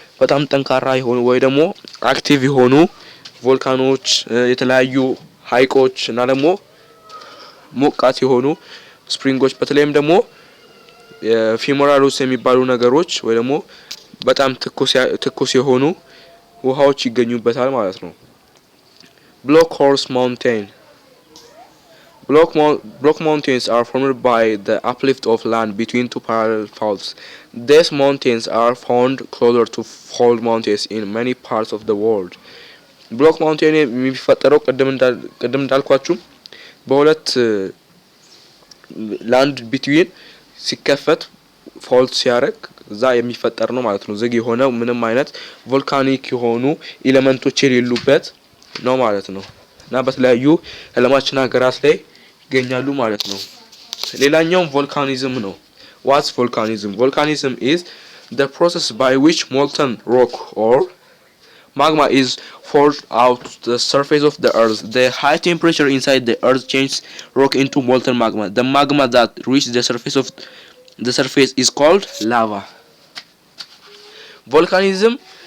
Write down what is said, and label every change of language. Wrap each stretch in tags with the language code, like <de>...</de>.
<am>በጣም ጠንካራ የሆኑ ወይ ደግሞ አክቲቭ የሆኑ ቮልካኖች፣ የተለያዩ ሀይቆች እና ደግሞ ሞቃት የሆኑ ስፕሪንጎች በተለይም ደግሞ የፊሞራሎስ የሚባሉ ነገሮች ወይ ደግሞ በጣም ትኩስ የሆኑ ውሃዎች ይገኙበታል ማለት ነው። ብሎክ ሆርስ ማውንቴን</am> <en>Block mountains are formed by the uplift of land between two parallel faults. These mountains are found closer to fault mountains in many parts of the world.</en> <am>Block mountain የሚፈጠረው ቀደም እንዳልኳችሁ በሁለት ላንድ ቢትዊን ሲከፈት ፎልት ሲያረግ እዛ የሚፈጠር ነው ማለት ነው። ዝግ የሆነው ምንም አይነት ቮልካኒክ የሆኑ ኤሌመንቶች የሌሉበት ነው ማለት ነው እና በተለያዩ ዓለማችን ሀገራት ላይ ይገኛሉ ማለት ነው። ሌላኛው ቮልካኒዝም ነው።</am> <en>What's volcanism? Volcanism is the process by which molten rock or magma is forced out to the surface of the earth. The high temperature inside the earth changes rock into molten magma. The magma that reaches the surface is called lava. Volcanism</en>